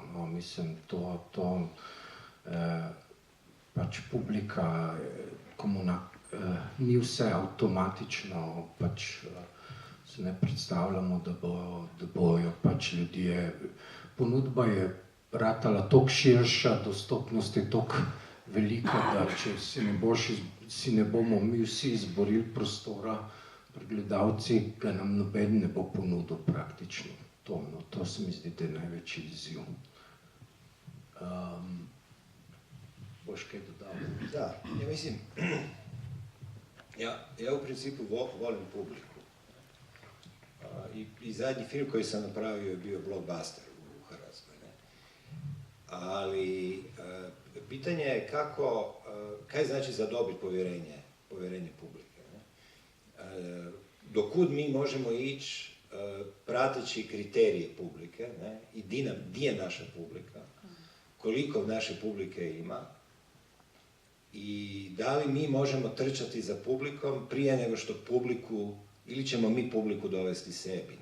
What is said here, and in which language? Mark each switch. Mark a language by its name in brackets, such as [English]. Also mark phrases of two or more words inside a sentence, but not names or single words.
[Slovenian] No, mislim, pač publika, ni vse avtomatično, pač se ne predstavljamo, da bojo pač ljudje, ponudba je ratala toliko širša, dostopnost je toliko velika, da če si ne bomo mi vsi izborili prostora, gledalci, ga nam noben ne bo ponudil praktično. To se mi zdi, da je največji izziv. Boš kaj dodal? [Croatian] Da, ja mislim, ja u principu volim publiku. I zadnji film koji sam napravio je bio Blockbuster u Hrvatskoj. Ali pitanje je kaj znači zadobiti povjerenje publike. Dokud mi možemo ići prateći kriterije publike, i di je naša publika, koliko naše publike ima i da li mi možemo trčati za publikom prije nego što publiku, ili ćemo mi publiku dovesti sebi.